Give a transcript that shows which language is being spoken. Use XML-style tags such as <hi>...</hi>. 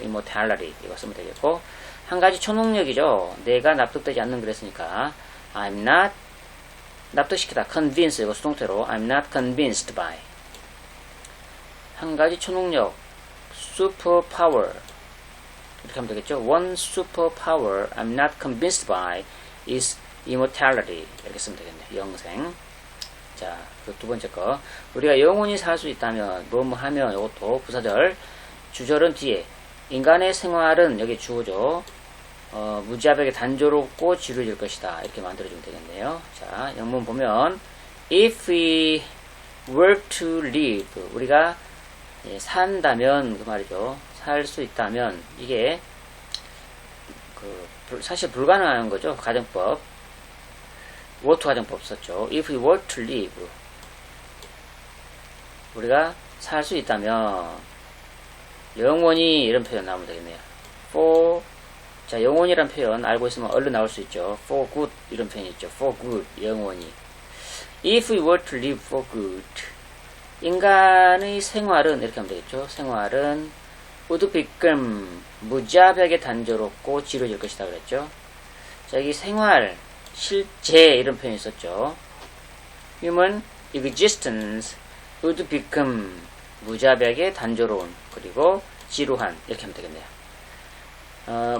<ko>immortality 이거 쓰면 되겠고 한 가지 초능력이죠. 내가 납득되지 않는 그랬으니까 I'm not 납득시키다 convince 이거 수동태로</ko> <en>I'm not convinced by</en> <ko>한 가지 초능력 superpower 이렇게 하면 되겠죠.</ko> <en>One superpower I'm not convinced by is immortality</en> <ko>이렇게 쓰면 되겠네요. 영생. 자, 그 두 번째 거. 우리가 영원히 살 수 있다면 뭐뭐 하면 이것도 부사절 주절은 뒤에 인간의 생활은 여기 주어죠. 무지하게 단조롭고 지루해질 것이다. 이렇게 만들어주면 되겠네요. 자, 영문 보면</ko> <en>if we were to live</en> <ko>우리가 산다면 그 말이죠. 살 수 있다면 이게 사실 불가능한 거죠. 가정법 were to 가정법 썼죠.</ko> <en>if we were to live</en> <ko>우리가 살 수 있다면 영원히 이런 표현 나오면 되겠네요. for 자 영원이란 표현 알고 있으면 얼른 나올 수 있죠.</ko> <en>for good</en> <ko>이런 표현이 있죠.</ko> <en>for good</en> <ko>영원히</ko> <en>if we were to live for good</en> <ko>인간의 생활은 이렇게 하면 되겠죠. 생활은</ko> <en>would become</en> <ko>무자비하게 단조롭고 지루해질 것이다 그랬죠. 자 여기 생활 실제 이런 표현이 있었죠.</ko> <en>human existence would become</en> <ko>무자비하게 단조로운 그리고 지루한 이렇게 하면 되겠네요.</ko>